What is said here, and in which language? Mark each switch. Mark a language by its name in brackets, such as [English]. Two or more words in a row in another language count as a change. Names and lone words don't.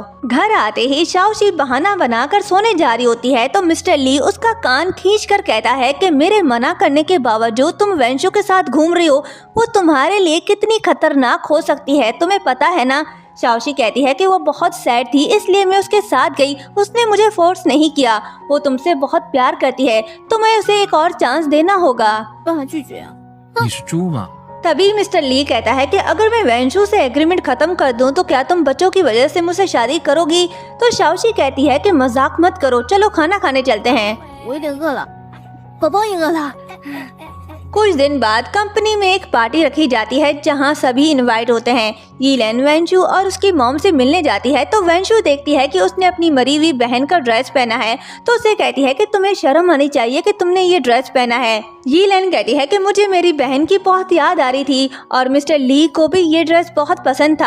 [Hindi] घर आते ही शाओशी बहाना बनाकर सोने जा रही होती है तो मिस्टर ली उसका कान खींचकर कहता है कि मेरे मना करने के बावजूद तुम वेंशु के साथ घूम रही हो, वो तुम्हारे लिए कितनी खतरनाक हो सकती है, तुम्हें पता है ना। शाओशी कहती है कि वो बहुत सैड थी इसलिए मैं उसके साथ गई, उसने मुझे फोर्स नहीं किया, वो तुमसे बहुत प्यार करती है, तुम्हें उसे एक और चांस देना होगा। [Chinese] 你是猪吗？ [Hindi] तभी मिस्टर ली कहता है कि अगर मैं वेंशु से एग्रीमेंट खत्म कर दूं तो क्या तुम बच्चों की वजह से मुझसे शादी करोगी। तो शाओशी कहती है कि मजाक मत करो, चलो खाना खाने चलते हैं। [Chinese] 我有点饿了，宝宝也饿了。 [Hindi] कुछ दिन बाद कंपनी में एक पार्टी रखी जाती है जहां सभी इनवाइट होते हैं। यीलेन वेंशु और उसकी मॉम से मिलने जाती है तो वेंशु देखती है कि उसने अपनी मरी हुई बहन का ड्रेस पहना है तो उसे कहती है कि तुम्हें शर्म आनी चाहिए कि तुमने ये ड्रेस पहना है। यीलेन कहती है कि मुझे मेरी बहन की बहुत याद आ रही थी और मिस्टर ली को भी ये ड्रेस बहुत पसंद था।